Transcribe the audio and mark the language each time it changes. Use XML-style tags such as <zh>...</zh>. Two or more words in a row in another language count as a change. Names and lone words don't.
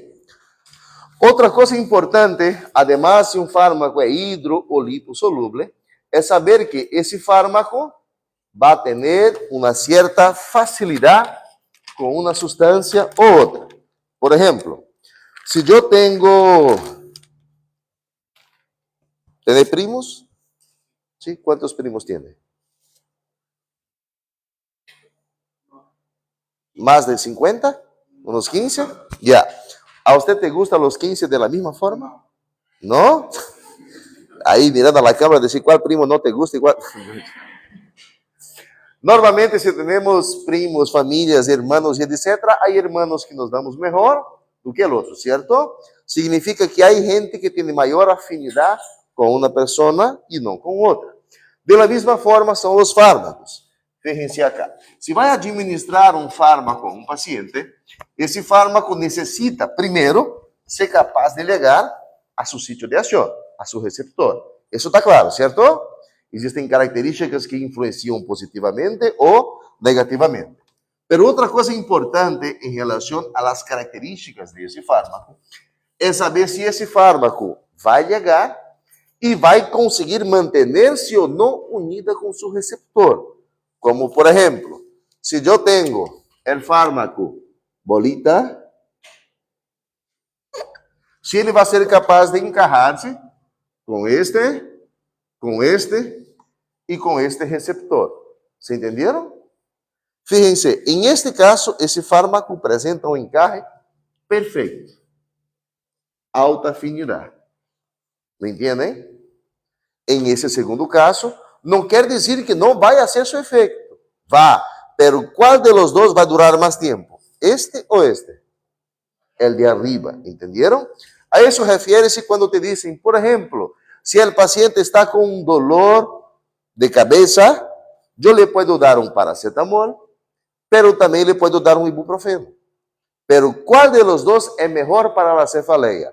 <pt>Outra coisa importante, además se um fármaco é hidro ou liposoluble, é saber que esse fármaco vai ter uma certa facilidade com uma substância ou outra. Por exemplo, se eu tenho...</pt> <es>¿Tiene primos? ¿Sí? ¿Cuántos primos tiene? ¿Más de 50? ¿Unos 15? Ya. ¿A usted te gustan los 15 de la misma forma? ¿No? Ahí mirando a la cámara, decir cuál primo no te gusta y cuál... Normalmente, si tenemos primos, familias, hermanos y etc., hay hermanos que nos damos mejor</es> <pt>do que</pt> <es>el otro, ¿cierto? Significa que hay gente que tiene mayor afinidad</es> <pt>com uma pessoa e não com outra.</pt> <es>De la</es> <pt>mesma forma são os fármacos.</pt> <es>Fíjense acá.</es> <pt>Se vai administrar um fármaco a um paciente, esse fármaco necessita, primeiro, ser capaz de chegar a seu sítio de ação, a seu receptor. Isso está claro, certo? Existem características que influenciam positivamente ou negativamente. Mas outra coisa importante em relação às características desse fármaco é saber se esse fármaco vai chegar</pt> <es>y va a conseguir mantenerse o no unida con su receptor. Como por ejemplo, si yo tengo el fármaco bolita,</es> <pt>si ele vai ser capaz de encajar-se com este e com este receptor. ¿Se entenderam? Fíjense, em este caso, esse fármaco apresenta um encaje perfeito. Alta afinidade. ¿Me entendem? Em esse segundo caso, não quer dizer que não vai fazer seu efeito. Vá, pero qual</pt> <es>de los</es> <pt>dois vai durar mais tempo? Este ou este?</pt> <es>El de arriba, ¿entendieron? A eso refiere-se cuando te dicen, por ejemplo, si el paciente está con un dolor de cabeza, yo le puedo dar un paracetamol, pero también le puedo dar un ibuprofeno. Pero ¿cuál de los dos es mejor para la cefalea?</es>